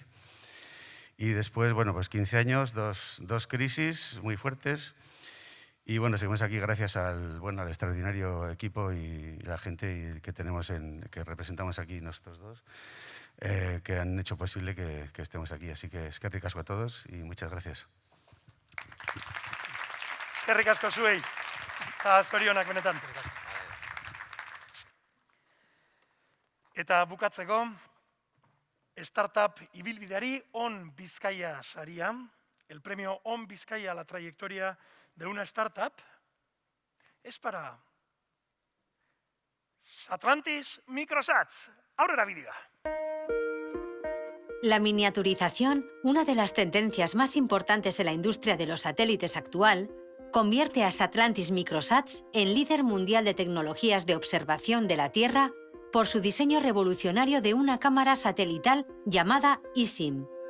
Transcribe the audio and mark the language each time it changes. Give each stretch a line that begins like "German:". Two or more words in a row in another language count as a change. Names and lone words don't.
Spanish: Y después, bueno, pues 15 años, dos crisis muy fuertes. Y bueno, seguimos aquí gracias al extraordinario equipo y la gente que tenemos que representamos aquí nosotros dos, que han hecho posible que estemos aquí. Así que
Basque: eskerrik asko
Spanish: a todos y muchas gracias.
Basque: Eskerrik asko zuei. Eta zorionak benetan. Eta bukatzeko, startup ibilbideari On Bizkaia saria,
Spanish: el premio On Bizkaia a la trayectoria de una startup, es para Atlantis Microsats.
Basque: Aurrera bidiga.
Spanish: La miniaturización, una de las tendencias más importantes en la industria de los satélites actual, convierte a Satlantis Microsats en líder mundial de tecnologías de observación de la Tierra por su diseño revolucionario de una cámara satelital llamada ISIM.